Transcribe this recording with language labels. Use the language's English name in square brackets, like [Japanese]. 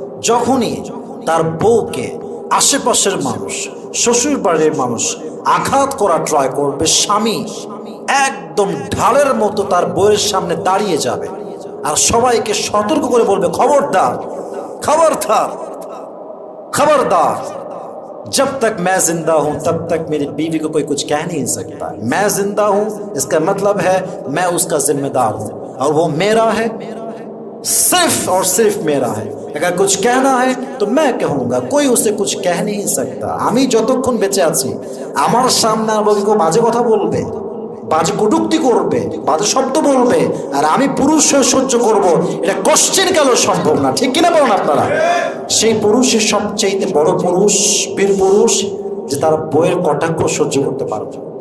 [Bangla] যখনই তার বউকে আশেপাশের মানুষ, শ্বশুর বাড়ির মানুষ আঘাত করা ট্রাই করবে, স্বামী একদম ঢালের মতো তার বউয়ের সামনে দাঁড়িয়ে যাবে আর সবাইকে সতর্ক করে বলবে, খবরদার, খবরদার, [Hindi] खबरदार, जब तक मैं जिंदा हूं तब तक मेरी बीवी को कोई कुछ कह नहीं सकता। मैं जिंदा हूं इसका मतलब है मैं उसका जिम्मेदार हूं और वो मेरा है, सिर्फ और सिर्फ मेरा है। अगर कुछ कहना है तो मैं कहूंगा, कोई उसे कुछ कह नहीं सकता। [Bangla] আমি যতক্ষণ বেঁচে আছি আমার সামনে আর কেউ বাজে কথা বলবে, বাজে কটূক্তি করবে, বাজে শব্দ বলবে, আর আমি পুরুষ হয়ে সহ্য করব, এটা কোশ্চেন কেন সম্ভব না। ঠিক কিনা বলেন আপনারা? সেই পুরুষের সবচেয়ে বড় পুরুষ, বীর পুরুষ, যে তার বউয়ের কটাক্ষ সহ্য করতে পারবে।